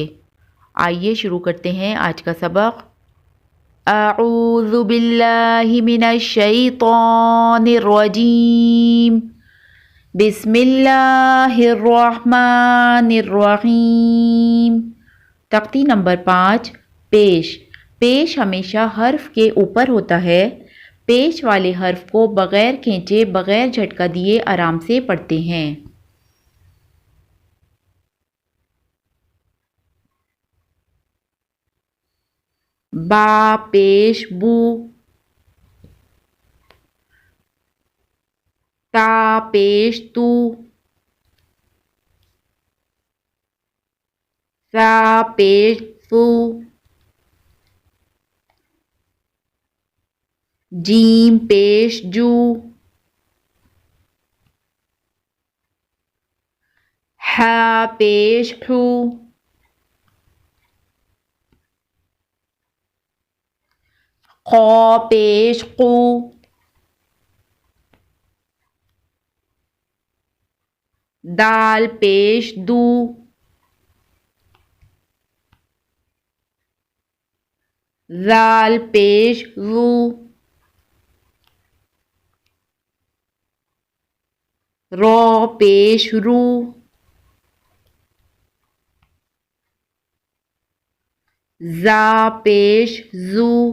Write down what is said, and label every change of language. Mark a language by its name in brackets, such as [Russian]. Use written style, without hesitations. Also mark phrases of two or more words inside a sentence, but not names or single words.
[Urdu] آئیے شروع کرتے ہیں آج کا سبق۔ [Arabic] اعوذ باللہ من الشیطان الرجیم، بسم اللہ الرحمن الرحیم۔ [Urdu] تختی نمبر 5 پیش۔ پیش ہمیشہ حرف کے اوپر ہوتا ہے۔ پیش والے حرف کو بغیر کھینچے بغیر جھٹکا دیے آرام سے پڑھتے ہیں۔ با پیش بو، تا پیش تو، سا پیش سو، جیم پیش جو، ہا پیش ہو، قا پیش قو، دال پیش دو، زال پیش زو، رو پیش رو، زا پیش زو،